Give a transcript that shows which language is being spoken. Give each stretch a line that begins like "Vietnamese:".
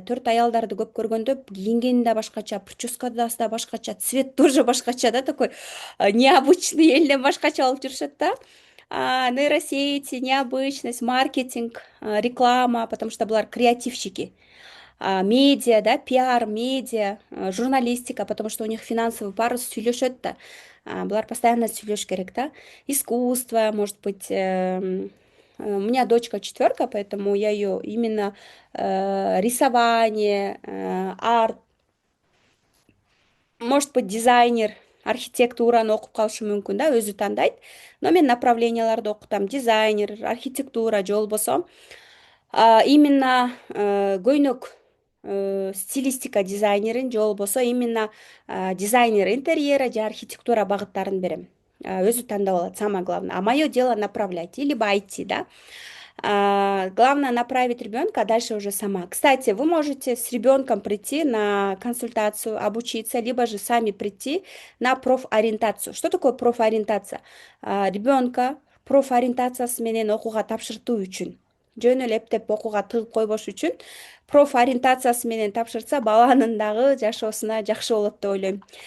Kyrgyz: Төрт аялдарды көп көргөндө кийингени да башкача, прическасы да башкача,
Russian: цвет тоже
Kyrgyz: башкача да,
Russian: такой необычный,
Kyrgyz: элден башкача болуп жүрүшөт да.
Russian: Нейросети, необычность, маркетинг, реклама, потому что
Kyrgyz: булар
Russian: креативщики. Медиа, да, пиар, медиа, журналистика, потому что у них финансовый парус
Kyrgyz: сүйлөшөт да. Булар постоянно сүйлөш керек,
Russian: да. Искусство, может быть, у меня дочка четверка, поэтому я ее именно рисование, арт, может быть, дизайнер,
Kyrgyz: архитектураны окуп калышы мүмкүн да, өзү тандайт. Но мен направленияларды окутам: дизайнер, архитектура же болбосо именно көйнөк стилистика дизайнерин же болбосо именно
Russian: дизайнер интерьера
Kyrgyz: же архитектура багыттарын берем. Өзү тандап алат,
Russian: самое главное. А мое дело направлять или IT, да. Главное направить ребенка, а дальше уже сама. Кстати, вы можете с ребенком прийти на консультацию, обучиться, либо же сами прийти на профориентацию. Что такое профориентация?
Kyrgyz: Ребенка профориентациясы менен окууга тапшыртуу үчүн, жөн эле эптеп окууга тыгып койбош үчүн профориентациясы менен тапшыртса, баланын дагы жашоосуна жакшы болот деп ойлойм.